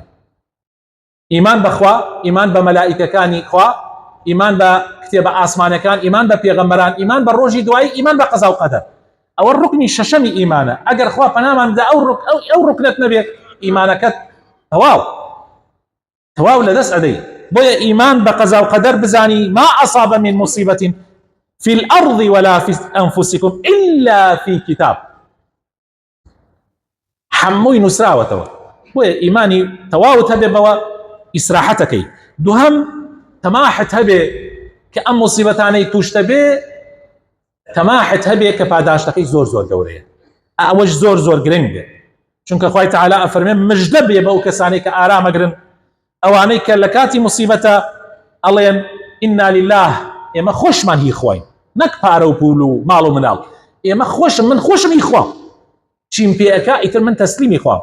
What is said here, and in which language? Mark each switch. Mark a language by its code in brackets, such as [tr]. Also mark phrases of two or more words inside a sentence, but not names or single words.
[ckb] ئیمان بەخوا، ئیمان بە مەلائیکەکانی خوا، ئیمان بە کتێبە ئاسمانەکان، ئیمان بە پێغەمبەران، ئیمان بە ڕۆژی دوایی، ئیمان بە قەزا و قەدەر. ئەوە ڕوکنی شەشەمی ئیمانە. ئەگەر خوا پەنامان بدە ئەو ڕوکنت نەبێت، ئیمانەکەت تەواو لەدەست ئەدەی. بۆیە ئیمان بە قەزا و قەدەر بزانی [ar] ما أصاب من مصيبة في الأرض ولا في أنفسكم إلا في كتاب. [ckb] هەمووی نووسراوەتەوە. بۆیە ئیمانی تەواوت هەبێ بەوە ئیسراحەتەکەی. دووهەم تەماحت هەبێ کە ئەم موسیبەتانەی توشتە بێ، تەماحت هەبێ کە پاداشتەکەی زۆر گەورەیە. ئەوەش زۆر گرنگە، چونکە خوای تەعالا ئەفەرمێ مژدە بێ بەو کەسانەی کە ئارامەگرن، ئەوانەی کە لە کاتی موسیبەتە ئەڵێن [ar] ئینا لله، [ckb] ئێمە خۆشمان هی خۆین، نەک پارە و پول و ماڵ و مناڵ، ئێمە من خۆشم هی خوا، چیم پێ ئەکا ئیتر من تەسلیمی خوا.